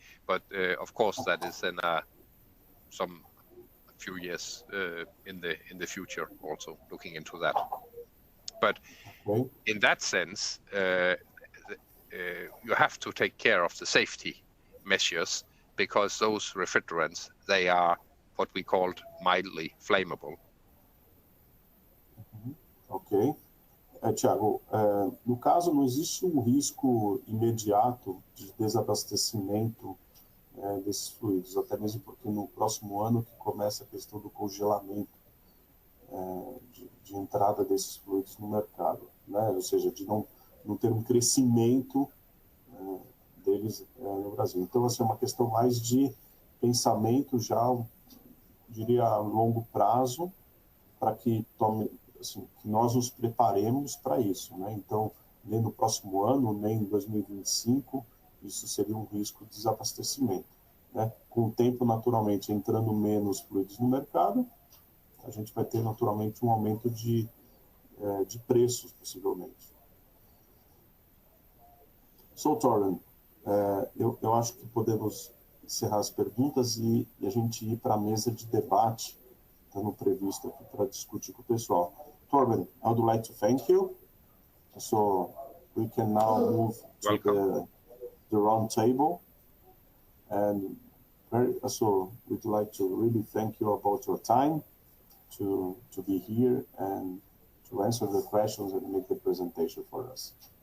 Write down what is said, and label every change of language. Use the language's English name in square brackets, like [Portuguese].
[English] But of course that is in a few years in the future, also looking into that. But in that sense, you have to take care of the safety measures, because those refrigerants, they are what we called mildly flammable. Ok. [Portuguese] Thiago, no caso não existe um risco imediato de desabastecimento desses fluidos, até mesmo porque no próximo ano que começa a questão do congelamento de entrada desses fluidos no mercado, né? Ou seja, de não ter um crescimento deles no Brasil. Então, assim, é uma questão mais de pensamento já, diria, a longo prazo, para que que nós nos preparemos para isso, né? Então, nem no próximo ano, nem em 2025, isso seria um risco de desabastecimento, né? Com o tempo, naturalmente, entrando menos fluidos no mercado, a gente vai ter, naturalmente, um aumento de preços, possivelmente. So, Torben, eu acho que podemos encerrar as perguntas e a gente ir para a mesa de debate, estando previsto aqui para discutir com o pessoal. [English] Torben, I would like to thank you. So we can now move to the round table. And so we'd like to really thank you about your time to be here and to answer the questions and make the presentation for us.